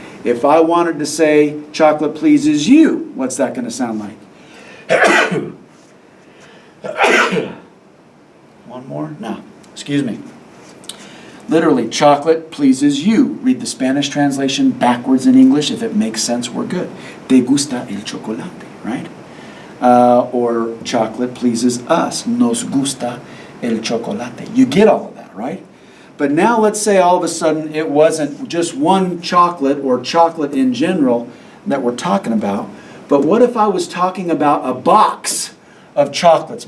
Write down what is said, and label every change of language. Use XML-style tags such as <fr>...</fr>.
<en>If I wanted to say chocolate pleases you, what's that going to sound like? One more? No. Excuse me. Literally, chocolate pleases you. Read the Spanish translation backwards in English. If it makes sense, we're good.</en> <es>Te gusta el chocolate,</es> <en>right? Or chocolate pleases us.</en> <es>Nos gusta el chocolate.</es> <en>You get all of that, right? But now let's say all of a sudden it wasn't just one chocolate or chocolate in general that we're talking about. But what if I was talking about a box of chocolates?</en>